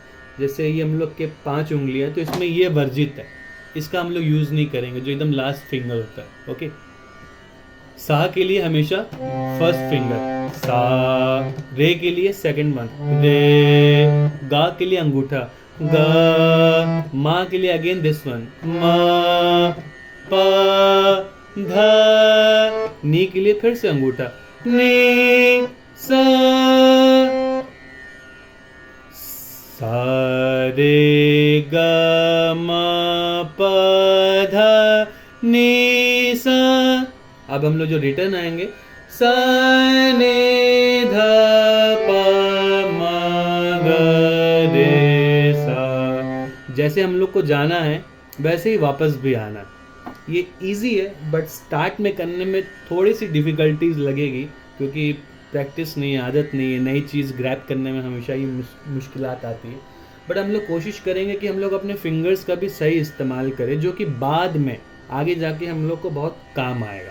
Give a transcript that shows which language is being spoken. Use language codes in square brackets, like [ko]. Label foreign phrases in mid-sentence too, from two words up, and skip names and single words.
[hi] जैसे ये हम लोग के 5 उंगलियाँ, तो इसमें ये वर्जित है, इसका हम लोग यूज़ नहीं करेंगे, जो एकदम [en] last finger [hi] होता है। ओके, सा के लिए हमेशा [en] first finger, [hi] सा। रे के लिए [en] second one, [hi] रे। गा के लिए अंगूठा, गा। मा के लिए [en] again this one, [hi] मा। पा धा। नी के लिए फिर से अंगूठा, नी सा। सा रे ग म प ध नि सा। अब हम लोग जो रिटर्न आएंगे सा नि ध प म ग रे सा। जैसे हम लोग को जाना है वैसे ही वापस भी आना है। ये इजी है [en] but start [hi] में करने में थोड़ी सी डिफ़िकल्टीज लगेगी क्योंकि प्रैक्टिस नहीं है, आदत नहीं है, नई चीज़ ग्रैब करने में हमेशा ही मुश्किलात आती है। बट हम लोग कोशिश करेंगे कि हम लोग अपने फिंगर्स का भी सही इस्तेमाल करें जो कि बाद में आगे जाके हम लोग को बहुत काम आएगा।